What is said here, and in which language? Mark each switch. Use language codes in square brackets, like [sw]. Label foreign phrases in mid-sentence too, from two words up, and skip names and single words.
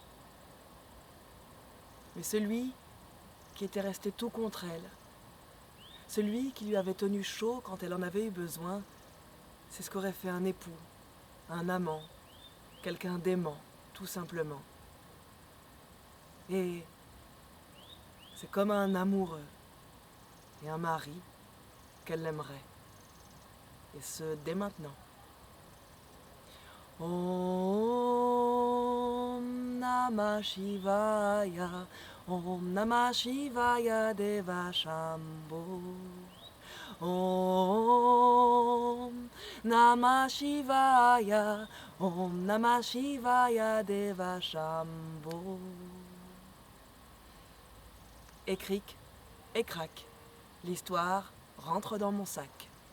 [fr] Mais celui qui était resté tout contre elle, celui qui lui avait tenu chaud quand elle en avait eu besoin, c'est ce qu'aurait fait un époux, un amant, quelqu'un d'aimant, tout simplement. Et C'est comme un amoureux et un mari qu'elle l'aimerait. Et ce, dès maintenant. [sa] ओम् नमः शिवाय, ओम् नमः शिवाय देव शम्भो. ओम् नमः शिवाय, ओम् नमः शिवाय देव शम्भो. [fr] Et cric, et crac, l'histoire rentre dans mon sac.